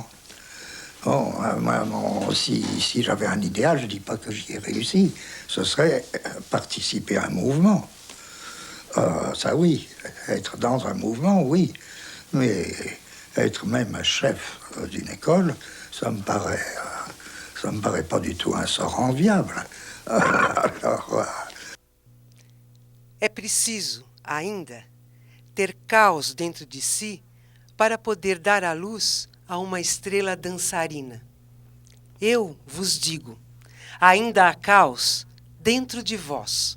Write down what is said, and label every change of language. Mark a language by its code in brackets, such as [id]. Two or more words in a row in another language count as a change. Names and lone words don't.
[fr] Bon, si j'avais un idéal, je ne dis pas que j'y ai réussi, ce serait participer à un mouvement. Ça oui, être dans un mouvement, oui. Mais être même chef d'une école, ça me paraît pas du tout un sort enviable. [pt] É preciso, ainda, ter caos dentro de si para poder dar à luz a uma estrela dançarina. Eu vos digo, ainda há caos dentro de vós.